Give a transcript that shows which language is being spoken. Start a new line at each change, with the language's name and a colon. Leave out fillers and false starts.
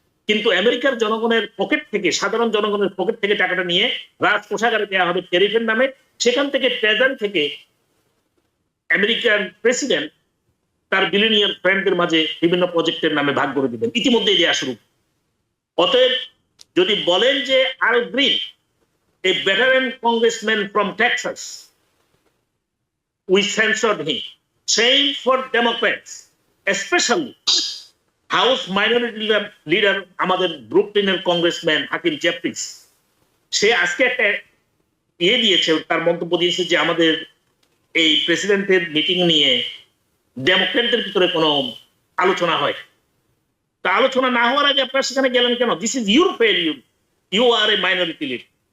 Bangla: কিন্তু আমেরিকার জনগণের পকেট থেকে, সাধারণ জনগণের পকেট থেকে টাকাটা নিয়ে রাজকোষাগারে দেওয়া হবে ট্যারিফের নামে। সেখান থেকে ট্রেজারি থেকে আমেরিকান প্রেসিডেন্ট তার বিলিনিয়ার ফ্রেন্ডদের মাঝে বিভিন্ন প্রজেক্টের নামে ভাগ করে দিবেন, ইতিমধ্যেই দেওয়া শুরু। অতএব যদি বলেন যে
English: Al Green, a veteran congressman from Texas, we censored him. Same for Democrats, especially House Minority Leader
Bangla: আমাদের ব্রুকলিনের কংগ্রেসম্যান
English: Hakeem Jeffries.
Bangla: সে আজকে একটা দিয়েছে, তার মন্তব্য দিয়েছে যে আমাদের এই প্রেসিডেন্টের মিটিং নিয়ে ডেমোক্রেটদের ভিতরে কোনো আলোচনা হয়। তা আলোচনা না হওয়ার আগে আপনারা সেখানে গেলেন কেন?
English: This is your failure, you are a minority leader.